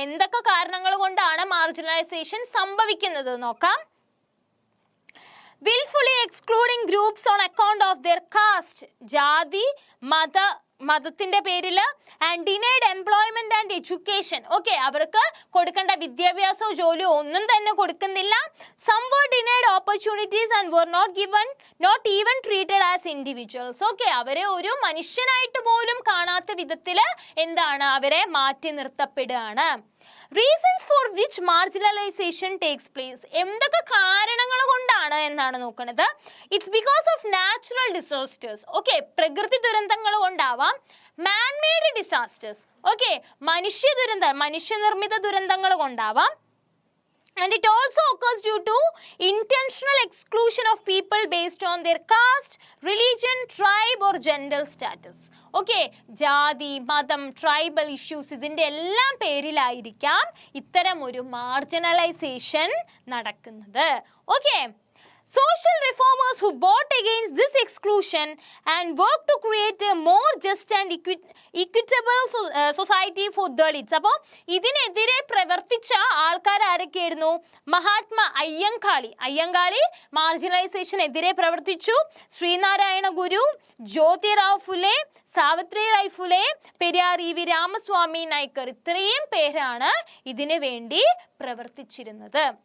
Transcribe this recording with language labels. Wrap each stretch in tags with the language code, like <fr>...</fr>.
<ml>എന്തൊക്കെ കാരണങ്ങൾ കൊണ്ടാണ് മാർജിനലൈസേഷൻ സംഭവിക്കുന്നത് നോക്കാം.</ml> <en>willfully excluding groups on account of their caste,</en> <ml>ജാതി, മതത്തിന്റെ പേരിൽ,</ml> <en>And denied employment and education.</en> <ml>Okay, അവർക്ക് കൊടുക്കേണ്ട വിദ്യാഭ്യാസവും ജോലിയോ ഒന്നും തന്നെ കൊടുക്കുന്നില്ല.</ml> <en>some were denied opportunities and were not even treated as individuals.</en> <ml>Okay, അവരെ ഒരു മനുഷ്യനായിട്ട് പോലും കാണാത്ത വിധത്തിൽ എന്താണ്, അവരെ മാറ്റി നിർത്തപ്പെടുകയാണ്.</ml> <en>Reasons for which marginalisation takes place.</en> <ml>എന്തൊക്കെ കാരണങ്ങൾ കൊണ്ടാണ് എന്നാണ് നോക്കുന്നത്.</ml> <en>It's because of natural disasters.</en> <ml>Okay, പ്രകൃതി ദുരന്തങ്ങൾ കൊണ്ടാവാം.</ml> <en>Manmade disasters.</en> <ml>ഓക്കെ, മനുഷ്യനിർമ്മിത ദുരന്തങ്ങൾ കൊണ്ടാവാം.</ml> <en>And it also occurs due to intentional exclusion of people based on their caste, religion, tribe or gender status.</en> <ml>Okay, ജാതി, മതം, ട്രൈബൽ ഇഷ്യൂസ് ഇതിൻ്റെ എല്ലാം പേരിലായിരിക്കാം ഇത്തരം ഒരു മാർജിനലൈസേഷൻ നടക്കുന്നത്.</ml> <en>Okay, social reformers who fought against this exclusion and worked to create a more just and equitable society for Dalits.</en> <ml>അപ്പോൾ ഇതിനെതിരെ പ്രവർത്തിച്ച ആൾക്കാർ ആരൊക്കെയായിരുന്നു? മഹാത്മാ അയ്യങ്കാളി മാർജിനലൈസേഷനെതിരെ പ്രവർത്തിച്ചു. ശ്രീനാരായണ ഗുരു, ജ്യോതിറാവ് ഫുലെ, സാവിത്രിബായി ഫുലെ, പെരിയാർ ഇ.വി. രാമസ്വാമി നായ്ക്കർ, ഇത്രയും പേരാണ് ഇതിനു വേണ്ടി പ്രവർത്തിച്ചിരുന്നത്.</ml>